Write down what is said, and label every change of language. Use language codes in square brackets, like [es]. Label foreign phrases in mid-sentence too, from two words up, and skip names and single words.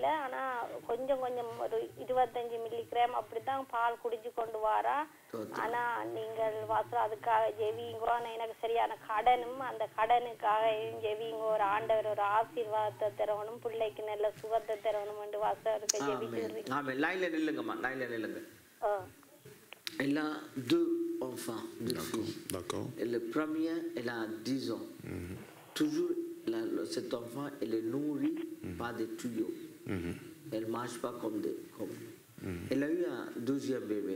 [ta] ஆனா கொஞ்சம் கொஞ்சம் ஒரு 25 மில்லிகிராம் அப்படித்தான் பால் குடிச்சு கொண்டு வாரா. ஆனா நீங்கள் பாஸ்டர் அதுக்காக ஜெபிங்கோ. ஆனா எனக்கு சரியான கடனும், அந்த கடனுக்காக ஜெபிங்கோ. ஒரு ஆண்டவர் ஒரு ஆசீர்வாதத்தை தரணும், பிள்ளைக்கு நல்ல சுகத்தை தரணும் என்று பாஸ்டர் ஜெபிக்கிறீங்க. [fr] Elle a 2 enfants, 2 filles. D'accord. Et le premier, elle a 10 ans. Toujours, cet enfant, elle est nourrie par des tuyaux. Elle ne mange pas comme des... Elle a eu un 2e bébé.